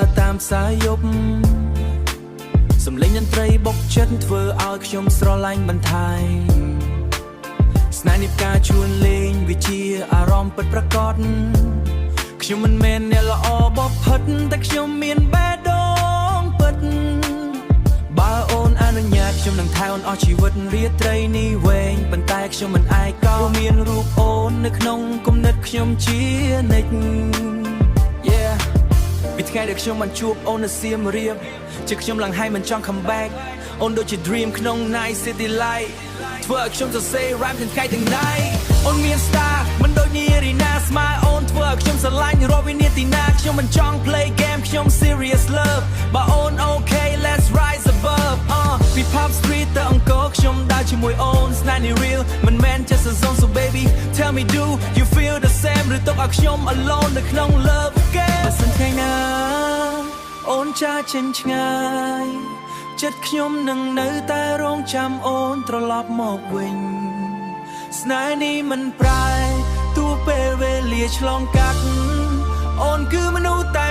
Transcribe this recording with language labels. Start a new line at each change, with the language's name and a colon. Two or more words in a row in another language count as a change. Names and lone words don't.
Khmer: តាមផ្សារយប់សំឡេងតន្ត្រីបុកចិត្តធ្វើឲ្យខ្ញុំស្រឡាញ់បន្ថែមស្នេហ៍នេះផ្កាជួនលេងវាជាអារម្មណ៍ពិតប្រាកដខ្ញុំមិនមែនអ្នកល្អបបផិតតែខ្ញុំមានបេះដូងពិតបើអូនអនុញ្ញាតខ្ញុំនឹងថែអូនអស់ជីវិតរាត្រីនេះវែងប៉ុន្តែខ្ញុំមិនអាយកោមានរូបអូននៅក្នុងគំនិតខ្ញុំជានិច្ច ពីថ្ងៃដែលខ្ញុំបានជួបអូននៅសៀមរាបជាខ្ញុំឡើងហើយមិនចង់
English: come back
Khmer: អូនដូចជា dream ក្នុង
English: night city light
Khmer: ធ្វើឲ្យខ្ញុំសរសេរ rap ទាំងថ្ងៃទាំង night អូនមាន star មិនដូចនារីណាស្មើអូនធ្វើឲ្យខ្ញុំស្រឡាញ់រាល់វិនាទីណាខ្ញុំមិនចង់
English: play game
Khmer: ខ្ញុំ
English: serious love
Khmer: បើអូន
English: okay let's rise above
Khmer: ពី
English: pop street
Khmer: ទៅអង្គរខ្ញុំដើរជាមួយអូនស្នេហ៍នេះ real មិនមែន
English: just a zone so baby tell me do you feel the same
Khmer: ឬទុកឲ្យខ្ញុំ alone នៅក្នុង
English: love game
Khmer: បើសិនថ្ងៃណាអូនចាចេញឆ្ងាយចិត្តខ្ញុំនឹងនៅតែរងចាំអូនត្រឡប់មកវិញស្នេហ៍នេះមិនប្រែទោះពេលវេលាឆ្លងកាត់អូនគឺមនុស្ស